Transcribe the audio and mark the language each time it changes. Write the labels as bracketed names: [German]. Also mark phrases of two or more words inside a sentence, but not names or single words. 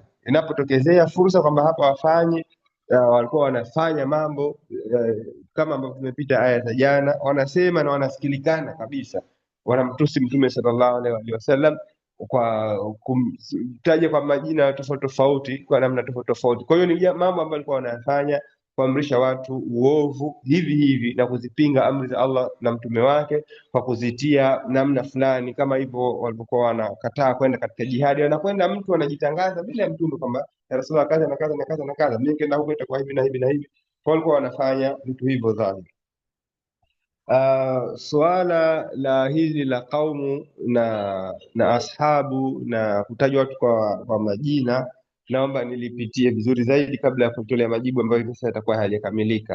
[Swahili] Inapotokezea fursa kwamba hapa wafanye, walikuwa wanafanya mambo kama ambavyo tumepita aya za jana, wanasema na wanasikilikana kabisa, wanamtusi Mtume [Arabic] صلى الله عليه وسلم [Swahili] kwa kumtaja kwa majina tofauti tofauti, kwa namna tofauti tofauti. Kwa hiyo ni mambo ambayo walikuwa wanayafanya, kuamrisha watu uovu hivi hivi na kuzipinga amri za Allah na mtume wake kwa kuzitia namna fulani, kama hivyo walipokuwa wanakataa kwenda katika jihadi. Wanakwenda mtu anajitangaza bila ya mtume kwamba [Arabic] يا رسول الله [Swahili] kaza na kaza na kaza na kaza, mimi nikaenda huko itakuwa hivi na hivi na hivi. Kwa walikuwa wanafanya vitu hivyo dhahiri. Suala la hili la kaumu na ashabu na kutajwa watu kwa majina, naomba nilipitie vizuri zaidi kabla ya kutolea majibu ambayo hivi sasa yatakuwa hayajakamilika.